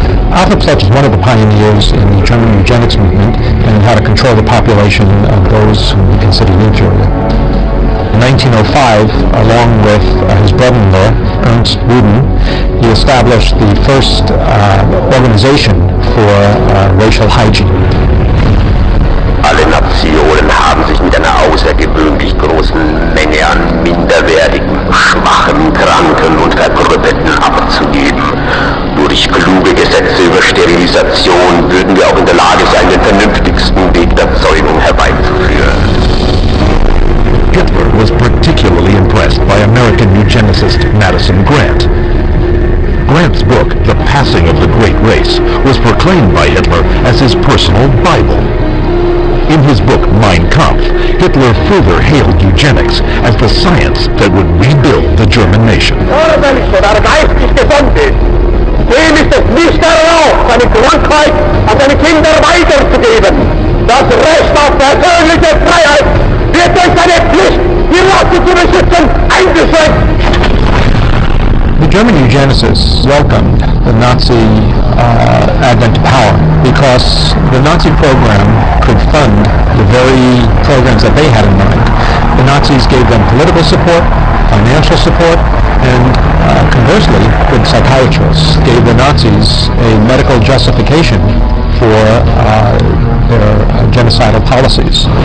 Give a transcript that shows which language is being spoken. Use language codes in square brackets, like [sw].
[en] Arthur Pletsch was one of the pioneers in the German eugenics movement and how to control the population of those who were considered inferior. In 1905, along with his brother-in-law, Ernst Ruden, he established the first organization for racial hygiene. [de] Alle Nationen haben sich mit einer außergewöhnlich großen Menge an minderwertigen, schwachen, kranken und Verkrüppelten abzugeben. Durch kluge Gesetze über Sterilisation würden wir auch in der Lage sein, den vernünftigsten Weg der Zeugung herbeizuführen. [en] Hitler was particularly impressed by American eugenicist Madison Grant. Grant's book, The Passing of the Great Race, was proclaimed by Hitler as his personal Bible. In his book Mein Kampf, Hitler further hailed eugenics as the science that would rebuild the German nation. [de] Nur wenn ich von einer geistig gesund ist, dem ist es nicht erlaubt, seine Krankheit an seine Kinder weiterzugeben. Das Recht auf persönliche Freiheit wird durch seine Pflicht, die Rasse zu beschützen, eingeschränkt. [en] The German eugenicists welcomed the Nazi advent to power because the Nazi program could fund the very programs that they had in mind. The Nazis gave them political support, financial support, and conversely, good psychiatrists gave the Nazis a medical justification for their genocidal policies.